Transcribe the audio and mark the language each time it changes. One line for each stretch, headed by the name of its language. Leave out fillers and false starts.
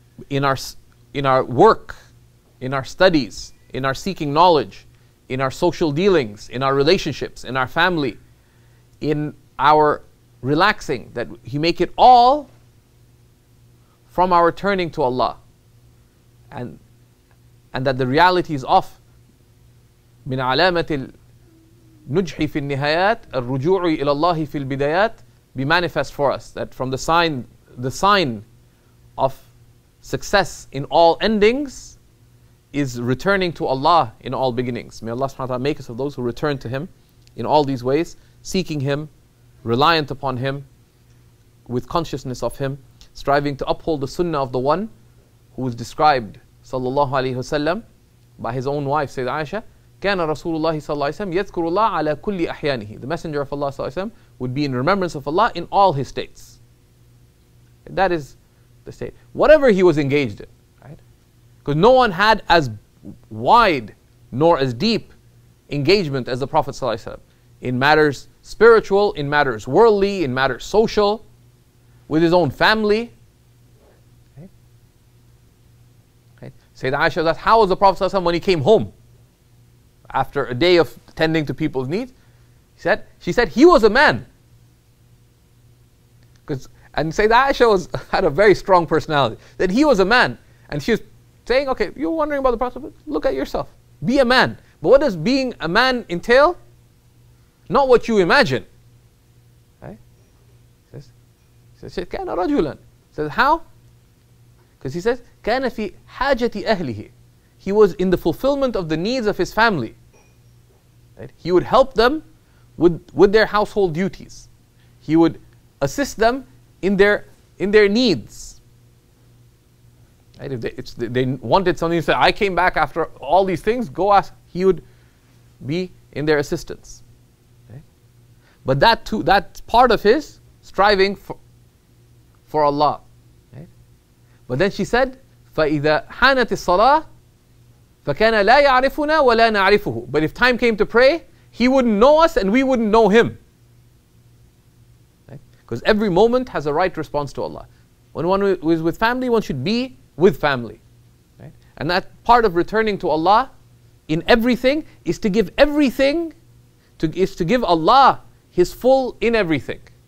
English: in our work, in our studies, in our seeking knowledge, in our social dealings, in our relationships, in our family, in our relaxing, that He make it all from our turning to Allah, and that the realities of
Arabic: من علامة النجح في النهايات الرجوع إلى الله في البدايات
English: be manifest for us. That from the sign of success in all endings is returning to Allah in all beginnings. May Allah subhanahu wa ta'ala make us of those who return to Him in all these ways, seeking Him, reliant upon Him, with consciousness of Him, striving to uphold the sunnah of the one who was described sallallahu alayhi wasallam by his own wife Sayyidah Aisha.
Arabic: كان رسول الله صلى الله عليه وسلم يذكر الله على كل أحيانه.
English: The Messenger of Allah
Arabic: صلى الله عليه وسلم
English: would be in remembrance of Allah in all his states. That is the state. Whatever he was engaged in, right? Because no one had as wide nor as deep engagement as the Prophet
Arabic: صلى الله عليه وسلم
English: in matters spiritual, in matters worldly, in matters social, with his own family. Sayyidah Aisha asked, how was the Prophet ﷺ when he came home after a day of tending to people's needs? She said he was a man. And Sayyidah Aisha had a very strong personality. That he was a man. And she was saying, okay, you're wondering about the Prophet, look at yourself. Be a man. But what does being a man entail? Not what you imagine. Right? He says,
Arabic: كان رجلا.
English: Says, how? Because he says,
Arabic: كان في حاجة أهله.
English: He was in the fulfillment of the needs of his family. Right? He would help them with their household duties. He would assist them in their needs. Right? If they wanted something, to say, I came back after all these things, go ask. He would be in their assistance. Okay? But that too, that's part of his striving for Allah. Right? But then she said,
Arabic: فَإِذَا حَانَتِ الصَّلَاةِ فَكَانَ لَا يَعْرِفُنَا وَلَا نَعْرِفُهُ.
English: But if time came to pray, he wouldn't know us and we wouldn't know him. Because every moment has a right response to Allah. When one is with family, one should be with family. Right? And that part of returning to Allah in everything is to give everything, is to give Allah His full in everything.